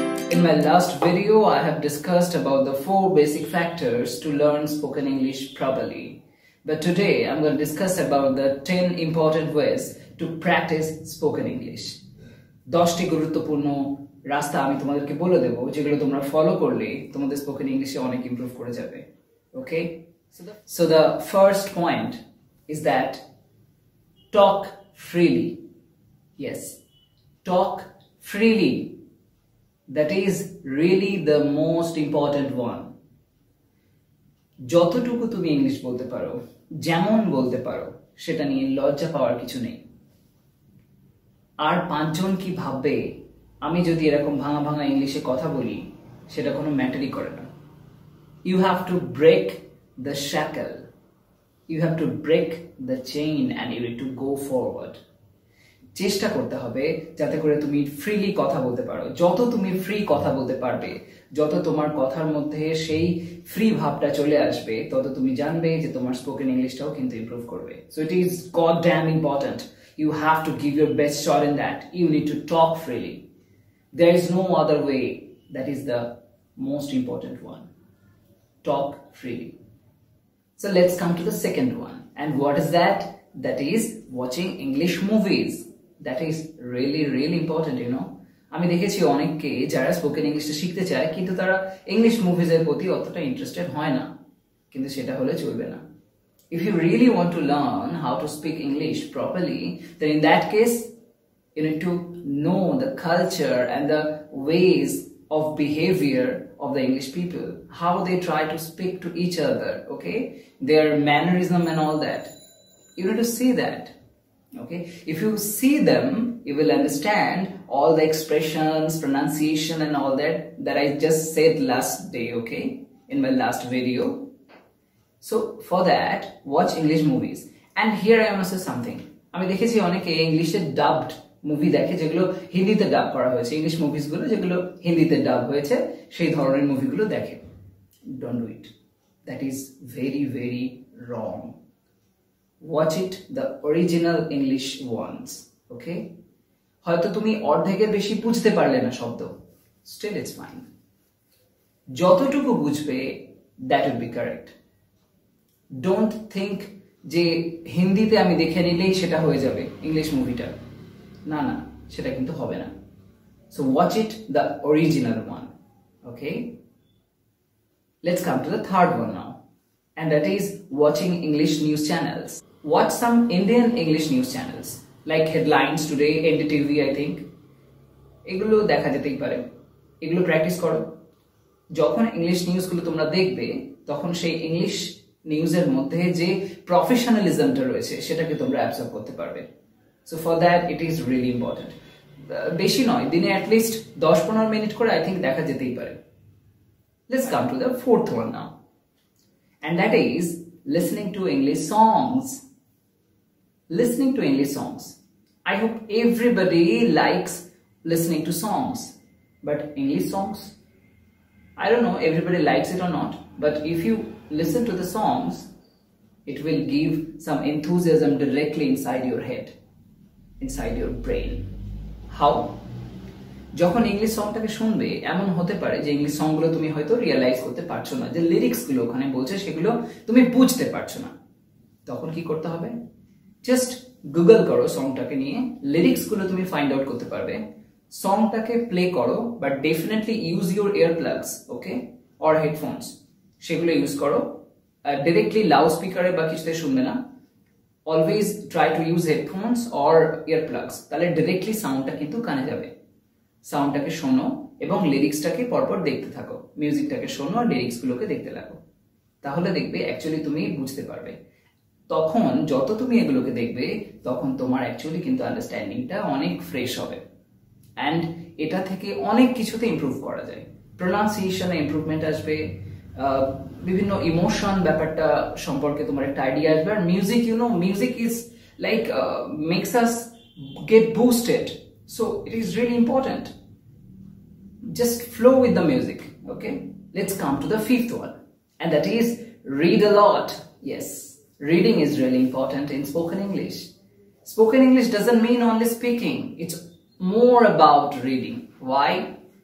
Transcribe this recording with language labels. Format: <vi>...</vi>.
<en>In my last video, I have discussed about the 4 basic factors to learn spoken English properly. But today, I'm going to discuss about the 10 important ways to practice spoken English.</en> <bn>10টি গুরুত্বপূর্ণ রাস্তা আমি তোমাদেরকে বলে দেব যেগুলো তোমরা follow করলে তোমাদের স্পোকেন ইংলিশে অনেক ইমপ্রুভ করে যাবে.</bn> <en>Okay? So the first point is that talk freely. Yes, talk freely. That is really the most important one.</en> <bn>যতটুকু তুমি ইংলিশ বলতে পারো, যেমন বলতে পারো, সেটা নিয়ে লজ্জা পাওয়ার কিছু নেই. আর 5 জন কি ভাববে আমি যদি এরকম ভাঙা ভাঙা ইংলিশে কথা বলি, সেটা কোনো ম্যাটারই করে না.</bn> <en>You have to break the shackle. You have to break the chain and you need to go forward.</en> <bn>চেষ্টা করতে হবে যাতে করে তুমি ফ্রিলি কথা বলতে পারো. যত তুমি ফ্রি কথা বলতে পারবে, যত তোমার কথার মধ্যে সেই ফ্রি ভাবটা চলে আসবে, তত তুমি জানবে যে তোমার স্পোকেন ইংলিশটাও কিন্তু ইমপ্রুভ করবে.</bn> <en>So it is god damn important. You have to give your best shot in that. You need to talk freely. There is no other way. That is the most important one. Talk freely. So let's come to the second one. And what is that? That is watching English movies. That is really important, you know.</en> <bn>আমি দেখেছি অনেককে যারা spoken ইংলিশটা শিখতে চায় কিন্তু তারা English মুভিজের প্রতি অতটা ইন্টারেস্টেড হয় না, কিন্তু সেটা হলে চলবে না.</bn> <en>If you really want to learn how to speak English properly, then in that case you need to know the culture and the ways of behavior of the English people, how they try to speak to each other, okay, their mannerism and all that. You need to see that. Okay, if you see them, you will understand all the expressions, pronunciation and all that I just said last day, okay, in my last video. So for that, watch English movies. And here I want to say something.</en> <bn>আমি দেখেছি অনেকে ইংলিশে dubbed movie দেখে যেগুলো হিন্দিতে ডাব করা হয়েছে, ইংলিশ মুভিসগুলো যেগুলো হিন্দিতে ডাব হয়েছে সেই ধরনের মুভিগুলো দেখে.</bn> <en>Don't do it. That is very wrong. Watch it the original English ones, okay?</en> <bn>হয়তো তুমি অর্ধেকের বেশি বুঝতে পারলে না শব্দ,</bn> <en>still it's fine.</en> <bn>যতটুকু বুঝবে</bn> <en>that would be correct. Don't think</en> <bn>যে হিন্দিতে আমি দেখে নিলেই সেটা হয়ে যাবে ইংলিশ মুভিটা. না, সেটা কিন্তু হবে না.</bn> <en>So watch it the original one, okay? Let's come to the third one now. And that is watching English news channels. Watch some Indian English news channels like Headlines Today, NDTV, I think.</en> <bn>এগুলো দেখা যেতেই পারে. এগুলো practice করো. যখন English নিউজগুলো তোমরা দেখবে, তখন সেই ইংলিশ নিউজের মধ্যে যে প্রফেশনালিজমটা রয়েছে সেটাকে তোমরা অ্যাবসর্ব করতে পারবে.</bn> <en>So for that it is really important.</en> <bn>বেশি নয়, দিনে অ্যাটলিস্ট 10-15 মিনিট করে আই থিঙ্ক দেখা যেতেই পারে.</bn> <en>Let's come to the fourth one now. And that is listening to English songs. Listening to English songs. I hope everybody likes listening to songs. But English songs? I don't know everybody likes it or not. But if you listen to the songs, it will give some enthusiasm directly inside your head, inside your brain. How?</en> <bn>যখন English সংটাকে শুনবে, এমন হতে পারে যে English সংগুলো তুমি হয়তো realise করতে পারছো না, যে লিরিক্সগুলো ওখানে বলছে সেগুলো তুমি বুঝতে পারছো না. তখন কি করতে হবে? জাস্ট গুগল করো সংটাকে নিয়ে, লিরিক্সগুলো তুমি ফাইন্ড আউট করতে পারবে. সংটাকে প্লে করো,</bn> <en>But definitely use your ear plugs, okay, or headphones.</en> <bn>সেগুলো ইউজ করো. ডিরেক্টলি লাউড স্পিকারে বা কিছুতে শুনবে না.</bn> <en>Always try to use headphones or ear plugs.</en> <bn>তাহলে ডিরেক্টলি সাউন্ডটা কিন্তু কানে যাবে. সাউন্ডটাকে শোনো এবং লিরিক্সটাকে পরপর দেখতে থাকো. মিউজিকটাকে শোনো আর লিরিক্সগুলোকে দেখতে লাগো. তাহলে দেখবে অ্যাকচুয়ালি তুমি বুঝতে পারবে. তখন যত তুমি এগুলোকে দেখবে, তখন তোমার অ্যাকচুয়ালি কিন্তু আন্ডারস্ট্যান্ডিংটা অনেক ফ্রেশ হবে. অ্যান্ড এটা থেকে অনেক কিছুতে ইমপ্রুভ করা যায়. প্রোনাউন্সিয়েশনে ইমপ্রুভমেন্ট আসবে, বিভিন্ন ইমোশন ব্যাপারটা সম্পর্কে তোমার একটা আইডিয়া আসবে. আর music,</bn> <en>Music is makes us get boosted. So it is really important. Just flow with the music. Okay, let's come to the fifth one, and that is read a lot. Yes, reading is really important in spoken English. Spoken English doesn't mean only speaking. It's more about reading. Why?</en>